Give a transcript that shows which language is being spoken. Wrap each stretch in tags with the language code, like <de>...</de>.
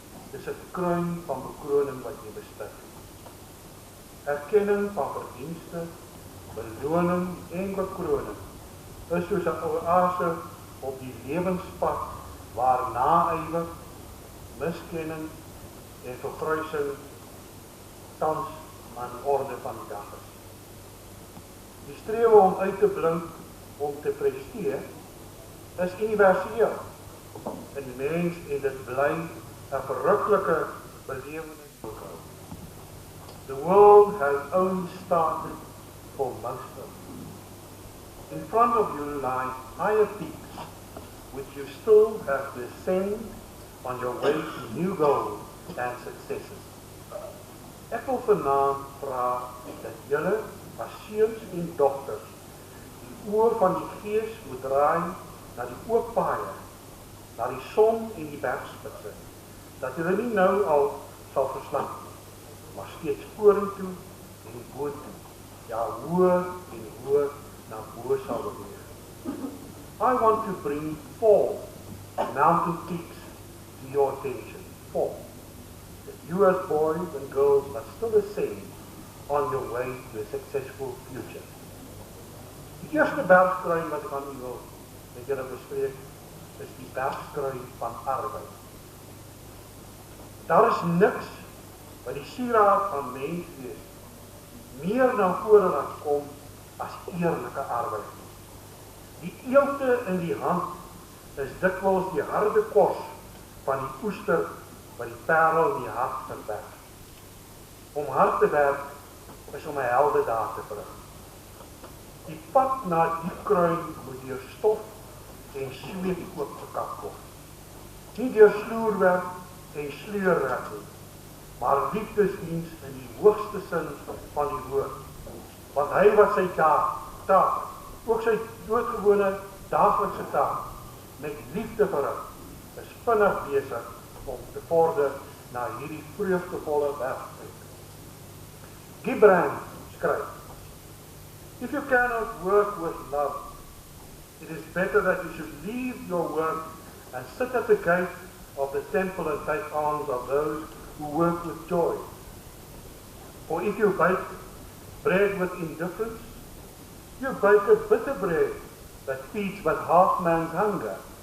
<af>Dis 'n kroon van bekroning wat jy bestig. Erkenning van verdienste, beloning en bekroning is soos 'n oase op die lewenspad waar naaiwer, miskenning en vergruising tans aan die orde van die dag is. Die strewe om uit te blink, om te presteer, is universeel in die mens en dit bly 'n verruklike belewenis voorhou.</af> <en>The world has only started for most of us. In front of you lie higher peaks, which you still have to ascend on your way to new goals and successes.</en> <af>Ek wil vanaand vra dat julle as seuns en dogters die oor van die gees moet draai na die oop paaie, na die son en die bergspitse, dat julle nie nou al sal verslaan, maar steeds vorentoe en boontoe, ja hoër en hoër na bo sal beweeg.</af> <en>I want to bring 4 mountain peaks to your attention. 4. That you as boys and girls must still ascend on your way to a successful future.</en> <af>Die eerste bergskruin wat ek aan u wil met julle bespreek, is die bergskruin van arbeid. Daar is niks wat die sieraad van menswees meer na vore laat kom as eerlike arbeid. Die eelte in die hand is dikwels die harde kos van die oester wat die parel in die hart verberg. Om hard te werk is om 'n heldedaad te verrig. Die pad na die kruin moet deur stof en sweet oopgekap word. Nie deur sloerwerk en sleurwerk nie, maar liefdesdiens in die hoogste sin van die woord. Want hy wat sy taak, ook sy doodgewone daaglikse taak, met liefde verrig, is vinnig besig om te vorder na hierdie vreugdevolle werkplek. Gibran skryf,</af> <en>if you cannot work with love, it is better that you should leave your work and sit at the gate of the temple and take alms of those who work with joy. For if you bake bread with indifference, you bake a bitter bread that feeds but half man's hunger.</en>